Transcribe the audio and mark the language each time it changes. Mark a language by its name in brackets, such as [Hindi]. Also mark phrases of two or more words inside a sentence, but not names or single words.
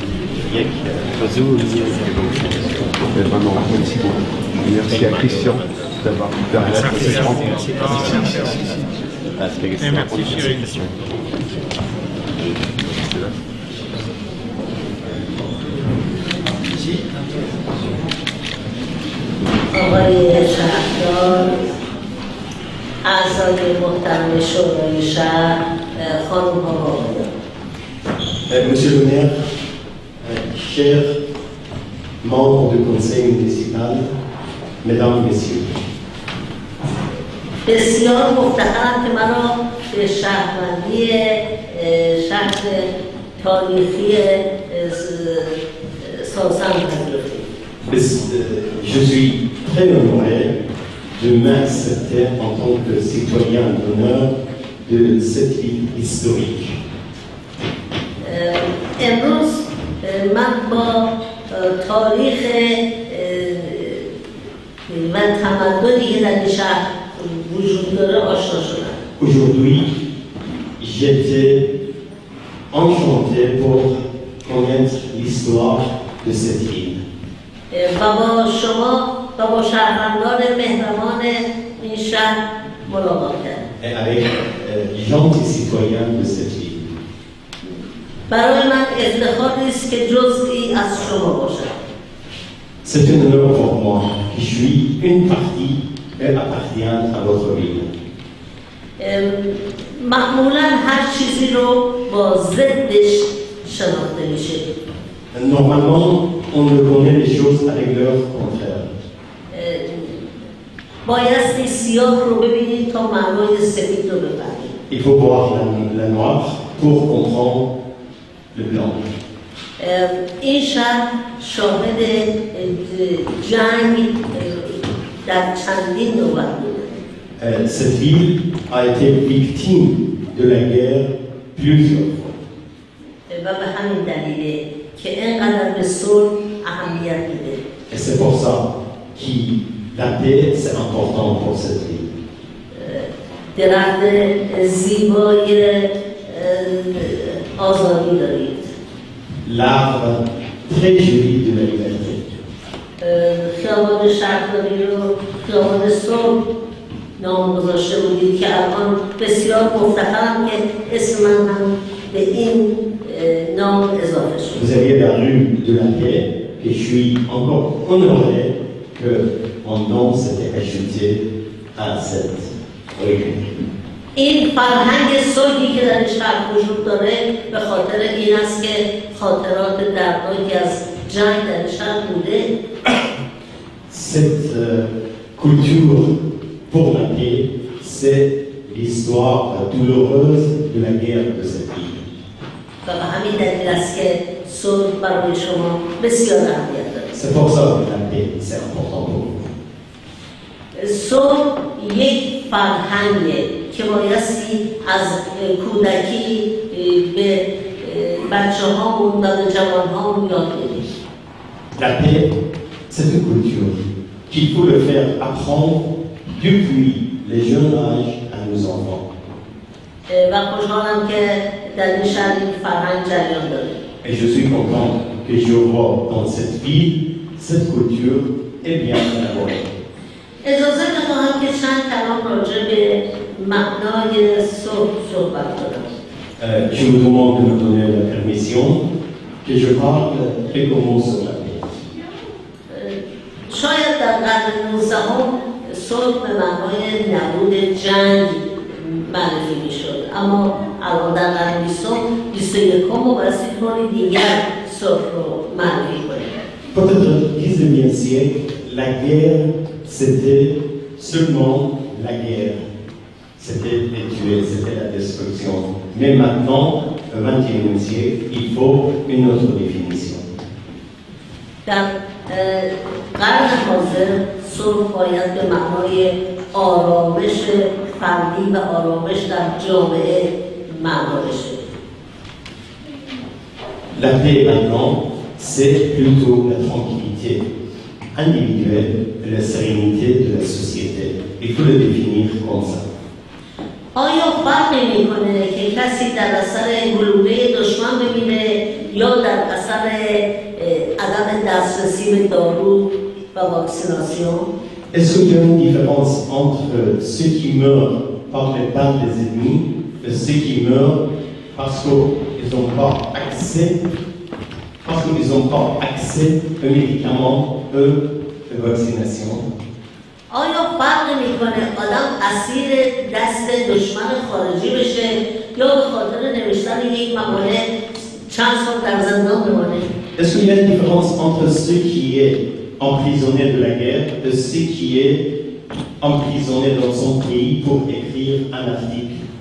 [French] Vraiment, merci beaucoup. Merci à Christian d'avoir permis cette rencontre. Merci chérie. [Persian] آقای شهردار، اعضای محترم شورای شهر، خانم ها و آقایان. [French] Monsieur le maire, chers membres du conseil municipal, mesdames et messieurs, [Persian] بسیار مفتخرم که مرا به شهروندی شهر تاریخی ساسان پذیرفتید. [French] je suis très honoré de m'accepter en tant que citoyen d'honneur de cette ville historique. [Persian] امروز من با تاریخ و تمدنی که در این شهر وجود داره آشنا شدم. [French] Aujourd'hui, j'étais enchanté pour connaître l'histoire de cette ville. [Persian] و با شما و با شهروندان مهربان این شهر ملاقات کردم. [French] Et avec les gentils citoyens de cette ville. [Persian] برای من افتخاری است که جزئی از شما باشم. [French] C'est un honneur pour moi que je suis une partie et appartient à votre ville. [Persian] معمولا هر چیزی رو با ضدش شناخته میشه. [French] Normalement, on ne connaît les choses avec leur contraire. [Persian] بایستی سیاه رو ببینید تا معنای سفید رو بفهمید. [French] Il faut voir la noire pour comprendre le blanc. [Persian] این شهر شاهد جنگ در چندین نوبت بوده. [French] Cette ville a été victime de la guerre plusieurs fois. [Persian] و به همین دلیله که اینقدر به صلح اهمیت میده. [French] Et c'est pour ça que la paix, c'est important pour cette ville. [Persian] درخت زیبای آزادی دارید. [French] L'arbre très joli de la liberté. [Persian] خیابان شهرداری رو خیابان صلح نام گذاشته بودید که الان بسیار مفتخرم که اسم من هم به این نام اضافه شد. [French] Vous aviez la rue de la paix et je suis encore honoré que mon nom s'était ajouté à cette rue. [Persian] این فرهنگ صلحی که در این شهر وجود داره به خاطر این است که خاطرات دردناکی از جنگ در این شهر بوده. [French] Cette culture pour la paix, c'est l'histoire douloureuse de la guerre de cette ville. [Persian] و به همین دلیل است که صلح برای شما بسیار اهمیت داره. [French] C'est pour ça que la paix, c'est important pour vous. [Persian] صلح یک فرهنگه که بایستی از کودکی به بچه هامون و به جوان هامون یاد بدیم. [French] La paix, c'est une culture qu'il faut le faire apprendre depuis les jeunes âges à nos enfants. [Persian] و خوشحالم که در این شهر این فرهنگ جریان داره. [French] Et je suis content que je vois dans cette ville cette culture est bien élaborée. [Persian] اجازه می‌خواهم که چند کلام راجع به معنای صلح صحبت کنم. [French] Je vous demande de me donner la permission que je parle quelques mots sur la paix. [Persian] شاید در قرن 19 صلح به معنای نبود جنگ معرفی میشد، اما الان در قرن 21 بایستی طوری دیگر صلح رو معرفی کنیم. [French] Peut-être au XIXe siècle, la guerre, c'était seulement la guerre. C'était les tuer, c'était la destruction. Mais maintenant, au XXIe siècle, il faut une autre définition. [Persian] در قرن حاضر صلح باید به معنای آرامش فردی و آرامش در جامعه معنا بشه. [French] La paix maintenant, c'est plutôt la tranquillité individuelle et la sérénité de la société. Il faut le définir comme ça. [Persian] آیا فرق می‌کنه که کسی در اثر گلوله دشمن ببینه یا در اثر عدم دسترسی به دارو و واکسیناسیون؟ [French] Est-ce qu'il y a une différence entre ceux qui meurent par les balles des ennemis et ceux qui meurent parce qu'ils n'ont pas accès aux médicaments et aux vaccinations? [Persian] آیا فرق میکنه آدم اسیر دست دشمن خارجی بشه یا به خاطر نوشتن یک مقاله چند سال در زندان بمانه؟ [French] Est-ce qu'il y a une différence entre ceux qui est emprisonné de la guerre et ceux qui est emprisonné dans son pays pour écrire un article?